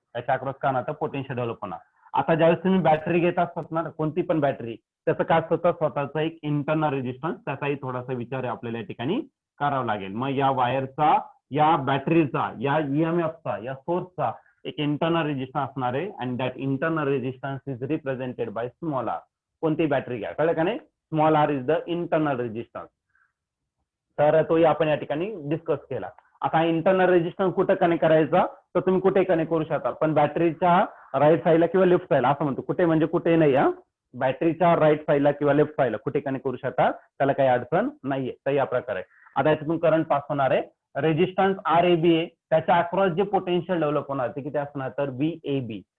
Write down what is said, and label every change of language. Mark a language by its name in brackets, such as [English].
[Marathi] याच्या अक्रॉस काय होणार तर पोटेन्शियल डेव्हलप होणार. आता ज्यावेळेस तुम्ही बॅटरी घेत असतात ना कोणती पण बॅटरी, त्याचं काय असतं स्वतःचा एक इंटरनल रेजिस्टन्स, त्याचाही थोडासा विचार आपल्याला या ठिकाणी करावा लागेल. मग या वायरचा, या बॅटरीचा, या EMFचा, या सोर्सचा एक इंटरनल रेजिस्टन्स असणार आहे. [English] And that internal resistance is represented by small r. [Marathi] कोणती बॅटरी घ्या, कळलं का नाही. [English] Small r is the internal resistance. [Marathi] तर तोही आपण या ठिकाणी डिस्कस केला. आता इंटरनल रेजिस्टन्स कुठे कनेक्ट करायचा तर तुम्ही कुठे कनेक्ट करू शकता, पण बॅटरीच्या राईट साईडला किंवा लेफ्ट साईडला असं म्हणतो. कुठे म्हणजे कुठे नाही, हा बॅटरीच्या राईट साईडला किंवा लेफ्ट साईडला कुठे कनेक्ट करू शकता, त्याला काही अडचण नाहीये. तर या प्रकारे आता याच्यातून करंट पास होणार आहे. रेजिस्टन्स RAB आहे, त्याच्या अक्रॉस जे पोटेन्शियल डेव्हलप होणार ते किती असणार तर VAB.